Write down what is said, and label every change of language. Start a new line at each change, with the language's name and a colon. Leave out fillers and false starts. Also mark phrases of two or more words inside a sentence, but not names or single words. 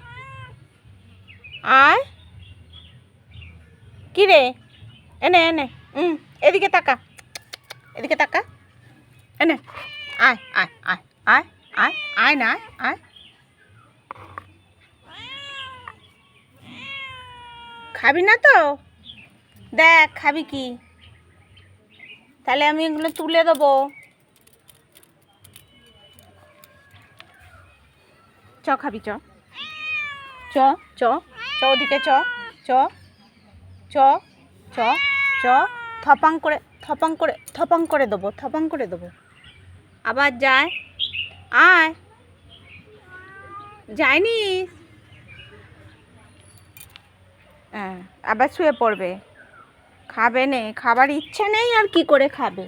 Bangla: আয় কি রে, এনে এনে, এদিকে তাকা, এদিকে তাকা, এনে আয় আয় আয় আয় আয় আয় না, আয়। খাবি না তো? দেখ খাবি কি, তাহলে আমি এগুলো তুলে দেবো। চ খাবি, চ চ চ চ ওদিকে চ চ চ চ চ, থপাং করে থপাং করে থপাং করে দেবো, থপাং করে দেবো। আবার যায়, আয়, যায়নি। হ্যাঁ আবার শুয়ে পড়বে, খাবে নে, খাবার ইচ্ছা নেই আর কি করে খাবে।